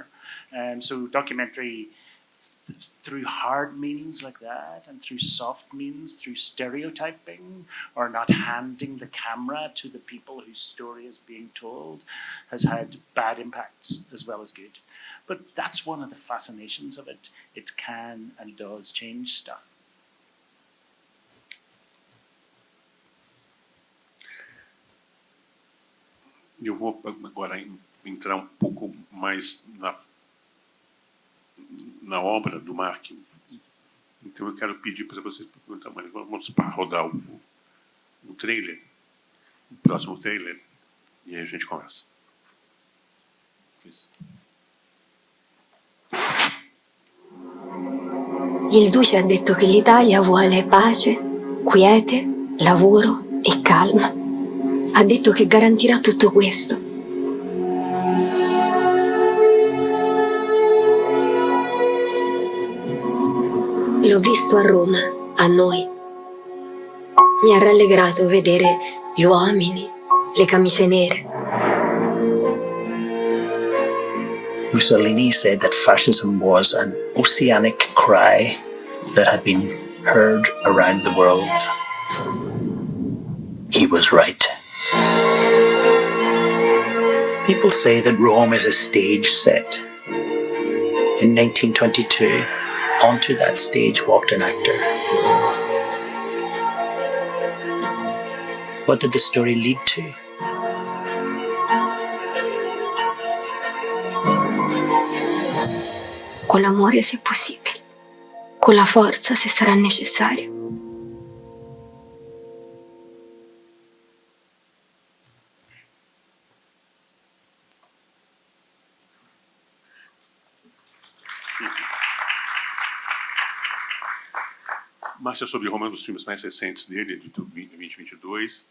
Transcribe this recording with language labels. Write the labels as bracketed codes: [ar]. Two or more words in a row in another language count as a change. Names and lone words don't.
[en] So documentary, through hard means like that and through soft means, through stereotyping or not handing the camera to the people whose story is being told, has had bad impacts as well as good. But that's one of the fascinations of it. It can and does change stuff. [pt] Eu vou agora entrar um pouco mais na obra do Mark. Então eu quero pedir para vocês, vamos rodar o trailer, o próximo trailer, e aí a gente conversa. Isso. [it] Il Duce ha detto che l'Italia vuole pace, quiete, lavoro e calma. Ha detto che garantirà tutto questo. L'ho visto a Roma, a noi. Mi ha rallegrato vedere gli uomini, le camicie nere. [en] Mussolini said that fascism was an oceanic cry that had been heard around the world. He was right. People say that Rome is a stage set. In 1922, onto that stage walked an actor. What did the story lead to? [it] Con l'amore se è possibile, con la forza se sarà necessario. [pt] Marcha sobre Roma é um dos filmes mais recentes dele, de 2022.